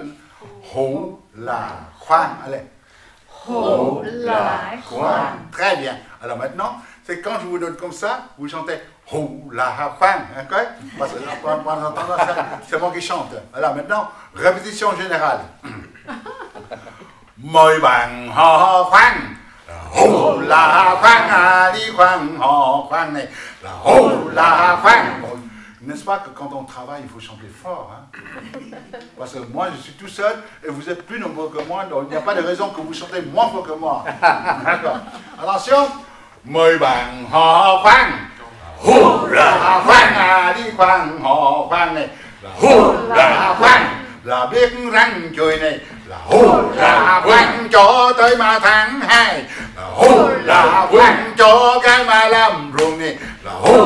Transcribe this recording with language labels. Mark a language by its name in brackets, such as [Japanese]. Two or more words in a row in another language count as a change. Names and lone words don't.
[Vietnamese] Ho, la, huang. Allez. Ho, la, huang. [French] Très bien. Alors maintenant, c'est quand je vous donne comme ça, vous chantez [Vietnamese] Ho, la, huang. [French] Okay? Parce que pendant entendre ça, c'est moi qui chante. Alors maintenant, répétition générale. [Vietnamese] Mời bạn hò khoan Hồ là khoan à đi khoan hò khoan này là hồ là khoan. [French] N'est-ce pas que quand on travaille, il faut chanter fort, hein? Parce que moi, je suis tout seul et vous êtes plus nombreux que moi, donc il n'y a pas de raison que vous chantez moins fort que moi. D'accord. Attention. [Vietnamese] Mời bạn hò khoan Hồ là khoan à đi khoan hò khoan này là hồ là khoan. Là biết răng chùi này là hô là khoan cho tới mà tháng 2 là hô là khoan cho cái mà làm ruộng này là hô